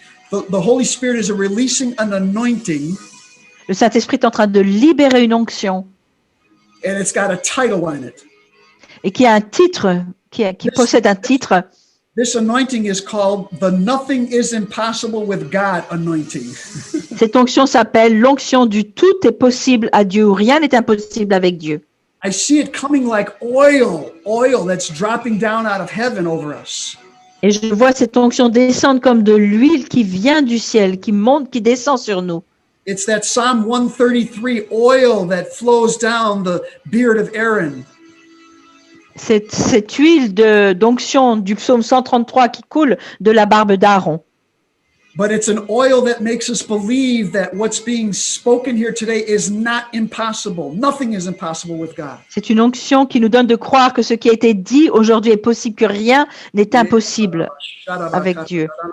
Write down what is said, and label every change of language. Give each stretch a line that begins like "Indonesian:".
English: The Holy Spirit is releasing an anointing.
French: Le Saint-Esprit est en train de libérer une onction
English: And it's got a title on it.
French: et qui a un titre, qui possède un titre.
English: This anointing is called the Nothing is Impossible with God anointing.
French: Cette onction s'appelle l'onction du tout est possible à Dieu ou rien n'est impossible avec Dieu.
English: I see it coming like oil that's dropping down out of heaven over us.
French: Et je vois cette onction descendre comme de l'huile qui vient du ciel, qui monte, qui descend sur nous.
English: It's that Psalm 133 oil that flows down the beard of Aaron.
French: Cette huile d'onction du psaume 133 qui coule de la barbe d'Aaron.
English: But it's an oil that makes us believe that what's being spoken here today is not impossible. Nothing is impossible with God.
French: C'est une onction qui nous donne de croire que ce qui a été dit aujourd'hui est possible, que rien n'est impossible avec Dieu.